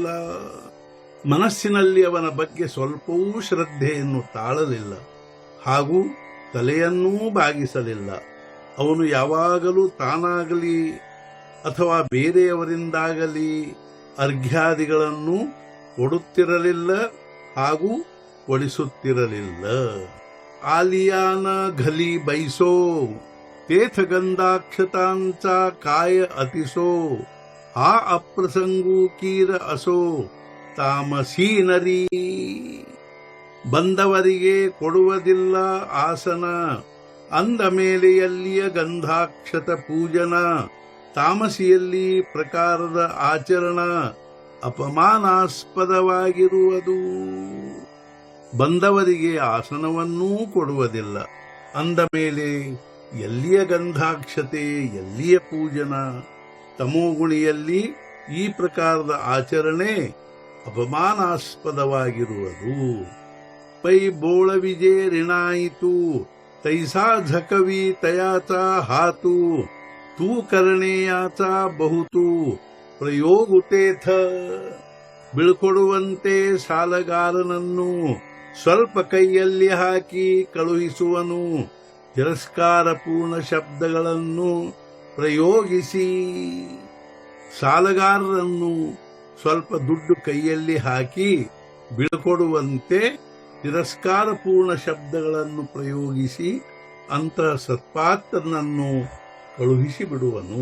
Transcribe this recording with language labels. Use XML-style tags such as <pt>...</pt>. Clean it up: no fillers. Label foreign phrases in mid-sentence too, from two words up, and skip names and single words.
<kn>ಮನಸ್ಸಿನಲ್ಲಿ ಅವನ ಬಗ್ಗೆ ಸ್ವಲ್ಪವೂ ಶ್ರದ್ಧೆಯನ್ನು ತಾಳಲಿಲ್ಲ ಹಾಗೂ ತಲೆಯನ್ನೂ ಬಾಗಿಸಲಿಲ್ಲ. ಅವನು ಯಾವಾಗಲೂ ತಾನಾಗಲಿ ಅಥವಾ ಬೇರೆಯವರಿಂದಾಗಲಿ ಅರ್ಘ್ಯಾದಿಗಳನ್ನು ಕೊಡುತ್ತಿರಲಿಲ್ಲ ಹಾಗೂ ಕೊಡಿಸುತ್ತಿರಲಿಲ್ಲ.</kn> <mr>आलियान घली बैसो तेथ गंधाक्षतांचा काय अतिसो हा अप्रसंगू कीर असो तामसी नरी.</mr> <kn>ಬಂದವರಿಗೆ ಕೊಡುವುದಿಲ್ಲ ಆಸನ, ಅಂದ ಮೇಲೆ ಎಲ್ಲಿಯ ಗಂಧಾಕ್ಷತ ಪೂಜನ. ತಾಮಸಿಯಲ್ಲಿ ಪ್ರಕಾರದ ಆಚರಣ ಅಪಮಾನಾಸ್ಪದವಾಗಿರುವುದು. ಬಂದವರಿಗೆ ಆಸನವನ್ನೂ ಕೊಡುವುದಿಲ್ಲ, ಅಂದ ಮೇಲೆ ಎಲ್ಲಿಯ ಗಂಧಾಕ್ಷತೆ, ಎಲ್ಲಿಯ ಪೂಜನ. ತಮೋಗುಣಿಯಲ್ಲಿ ಈ ಪ್ರಕಾರದ ಆಚರಣೆ ಅಪಮಾನಾಸ್ಪದವಾಗಿರುವುದು.</kn> <mr>पै बोळविजे ऋणाईतु तैसा झकवी तयाचा हातु तो करणेयाचा बहुतु प्रयोगु तेथ.</mr> <kn>ಬೀಳ್ಕೊಡುವಂತೆ ಸಾಲಗಾರನನ್ನು ಸ್ವಲ್ಪ ಕೈಯಲ್ಲಿ ಹಾಕಿ ಕಳುಹಿಸುವನು. ತಿರಸ್ಕಾರಪೂರ್ಣ ಶಬ್ದಗಳನ್ನು ಪ್ರಯೋಗಿಸಿ ಸಾಲಗಾರರನ್ನು ಸ್ವಲ್ಪ ದುಡ್ಡು ಕೈಯಲ್ಲಿ ಹಾಕಿ ಬೀಳ್ಕೊಡುವಂತೆ ತಿರಸ್ಕಾರಪೂರ್ಣ ಶಬ್ದಗಳನ್ನು ಪ್ರಯೋಗಿಸಿ ಅಂತಹ ಸತ್ಪಾತ್ರನನ್ನು ಕಳುಹಿಸಿ ಬಿಡುವನು.</kn>